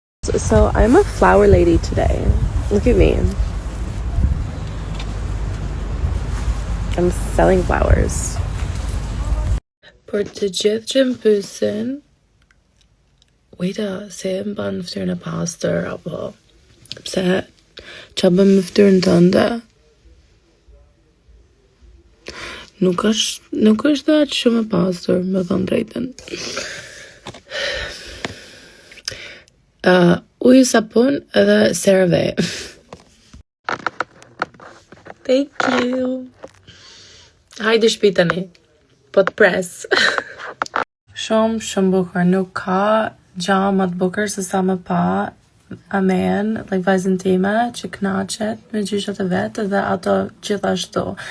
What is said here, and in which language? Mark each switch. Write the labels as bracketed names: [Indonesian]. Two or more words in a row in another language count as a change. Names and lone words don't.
[English] So I'm a flower lady today. Look at me. I'm selling flowers. [Albanian] Për të gjithë që më pyesin, Wejta, se më ban ftyrën e pastër, apo pse qa bën me ftyrën tënde? Nuk është dhe aq shumë e pastër, me thënë drejtën. Ujë, sapun edhe CeraVe. [English] Thank you. [Albanian] Hajde shtëpi tani. Po të pres. Shumë bukur. Nuk ka gja më të bukur se sa me pa Amen, like vajzën time, që knaqet me gjyshat e vetë dhe ato gjithashtu.